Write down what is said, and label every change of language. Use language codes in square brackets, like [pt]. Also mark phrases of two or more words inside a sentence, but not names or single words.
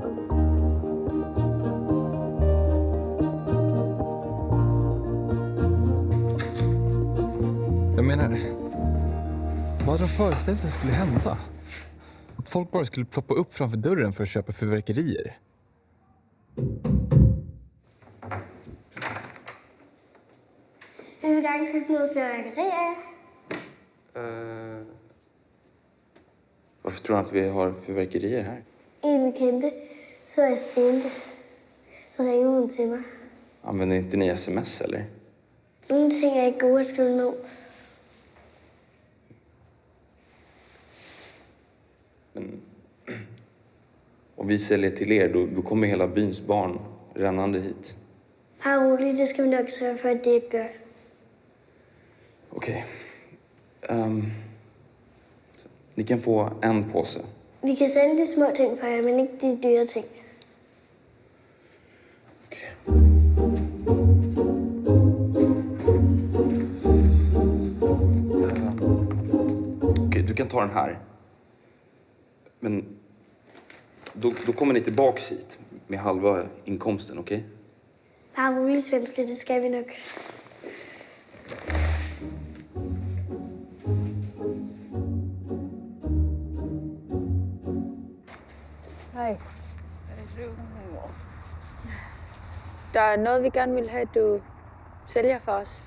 [sv] Jag menar, vad hade de föreställt sig skulle hända? Att folk bara skulle ploppa upp framför dörren för att köpa fyrverkerier. [da] Jeg vil gerne købe noget fyrværkeri af. [sv] Varför tror du att vi har fyrverkerier här? [da] En vi kendte, så jeg stjælte det. Så ringede hun til mig. [sv] Använder inte ni sms eller? [da] Nogle ting er ikke gode at skrive ned. [sv] Om vi säljer till er, då kommer hela byns barn rännande hit. [da] Bare roligt, det skal vi nok sørge for, at det ikke gør. [sv] Okej. Ni kan få en påse. [da] Vi kan sælge de små ting for jer, men ikke de dyre ting. [sv] Okej, du kan ta den här. Men då kommer ni tillbaks hit med halva inkomsten, okej? [da] Bare roligt, svenske, det skal vi nok. Hej. Der er noget, vi gerne vil have, du sælger for os.